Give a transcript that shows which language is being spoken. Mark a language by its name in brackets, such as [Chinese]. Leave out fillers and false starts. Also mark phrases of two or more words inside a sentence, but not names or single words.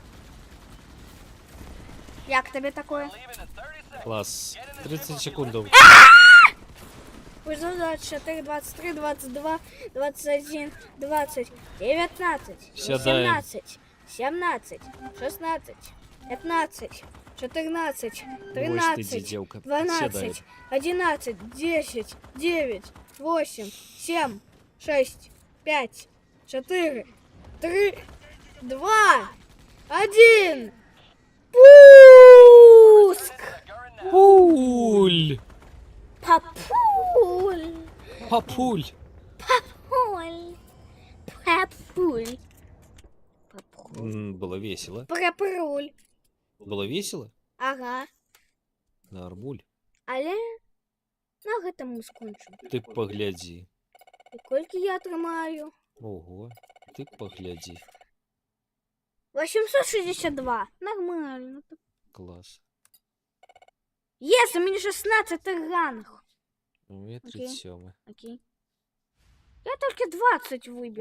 [Ukrainian] Як тобі такое? [English] Leaving in 30 seconds. [Russian] Класс. 30 секунд. 24, 23, 22, 21, 20, 19, [Belarusian] Сядаем. 17, 17, 16, 15, 14, [Russian] Брось ты, 13, девка. 12, [Belarusian] Сядаем. 11, 10, 9, 8, 7, 6, 5, 4, 3, 2, 1. [Russian] Пуск! Пуль. Папуль! Папуль. Папуль! Папуль! Папуль! Было весело. Прапруль! Было весело? Ага. Нормуль. [Belarusian] Але на гэтым мы скончым. [Russian] Ты погляди. [Belarusian] І колькі я атрымаю? [Russian] Ого. Ты погляди. 862. Нормально. Класс. Есть, у меня 16 ранг. Мне Окей. 37. Окей. Я только 20 выбил.